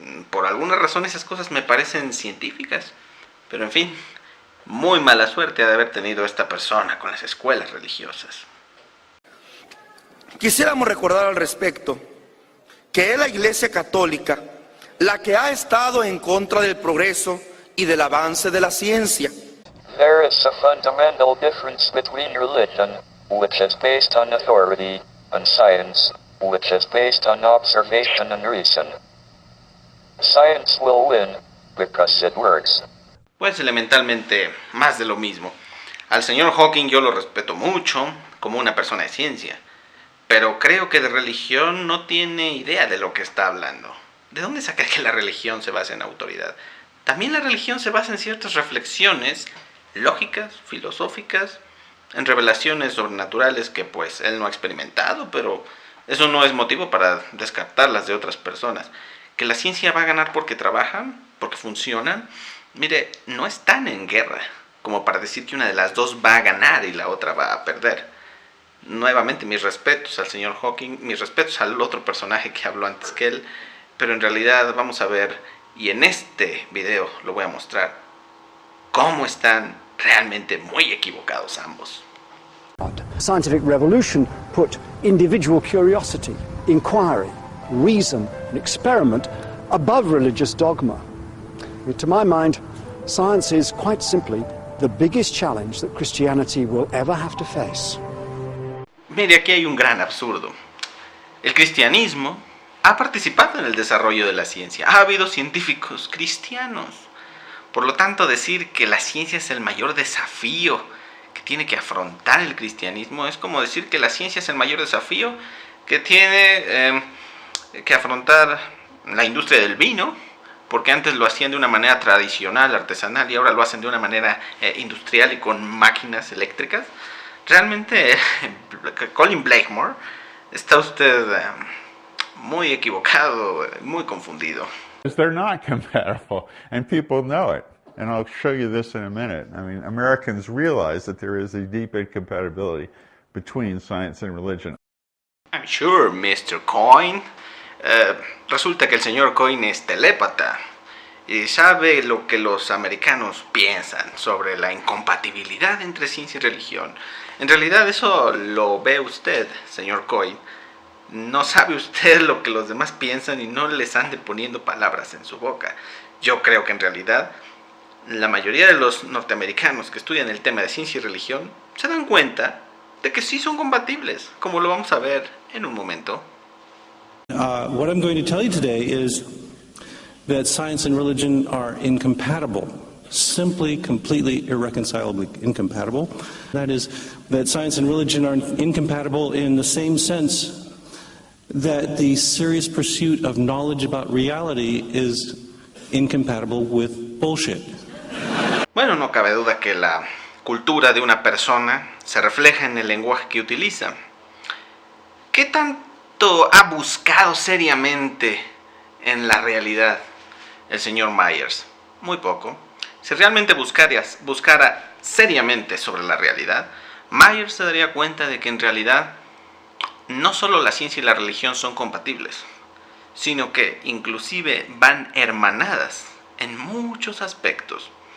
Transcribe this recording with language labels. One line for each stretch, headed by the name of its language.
Spanish: Por alguna razón esas cosas me parecen científicas, pero en fin, muy mala suerte ha de haber tenido esta persona con las escuelas religiosas. Quisiéramos recordar al respecto que es la Iglesia Católica la que ha estado en contra del progreso y del avance de la ciencia.
English: There is a fundamental difference between religion, which is based on authority, and science, which is based on observation and reason. Science will win because it works.
Spanish: Pues elementalmente más de lo mismo. Al señor Hawking yo lo respeto mucho como una persona de ciencia, pero creo que de religión no tiene idea de lo que está hablando. ¿De dónde saca que la religión se basa en autoridad? También la religión se basa en ciertas reflexiones lógicas, filosóficas, en revelaciones sobrenaturales que pues él no ha experimentado, pero eso no es motivo para descartarlas de otras personas. Que la ciencia va a ganar porque trabajan, porque funcionan. Mire, no están en guerra como para decir que una de las dos va a ganar y la otra va a perder. Nuevamente mis respetos al señor Hawking, mis respetos al otro personaje que habló antes que él, pero en realidad vamos a ver, y en este video lo voy a mostrar, cómo están realmente muy equivocados ambos.
English: Scientific revolution put individual curiosity, inquiry, reason and experiment above religious dogma. To my mind, science is quite simply the biggest challenge that Christianity will ever have to face.
Spanish: Mire, aquí hay un gran absurdo. El cristianismo ha participado en el desarrollo de la ciencia. Ha habido científicos cristianos. Por lo tanto, decir que la ciencia es el mayor desafío que tiene que afrontar el cristianismo es como decir que la ciencia es el mayor desafío que tiene que afrontar la industria del vino, porque antes lo hacían de una manera tradicional, artesanal, y ahora lo hacen de una manera industrial y con máquinas eléctricas. Realmente, Colin Blakemore, está usted muy equivocado, muy confundido.
English: They're not compatible, and people know it. And I'll show you this in a minute. I mean, Americans realize that there is a deep incompatibility between science and religion. I'm sure, Mr. Coyne.
Spanish: Resulta que el señor Coyne es telépata y sabe lo que los americanos piensan sobre la incompatibilidad entre ciencia y religión. En realidad eso lo ve usted, señor Coyne. No sabe usted lo que los demás piensan y no les ande poniendo palabras en su boca. Yo creo que en realidad la mayoría de los norteamericanos que estudian el tema de ciencia y religión se dan cuenta de que sí son compatibles, como lo vamos a ver en un momento.
English: What I'm going to tell you today is that science and religion are incompatible. simply, completely, irreconcilably incompatible. That is, that science and religion are incompatible in the same sense that the serious pursuit of knowledge about reality is incompatible with bullshit.
Spanish: Bueno, no cabe duda que la cultura de una persona se refleja en el lenguaje que utiliza. ¿Qué tanto ha buscado seriamente en la realidad el señor Myers? Muy poco. Si realmente buscara seriamente sobre la realidad, Myers se daría cuenta de que en realidad no solo la ciencia y la religión son compatibles, sino que inclusive van hermanadas en muchos aspectos.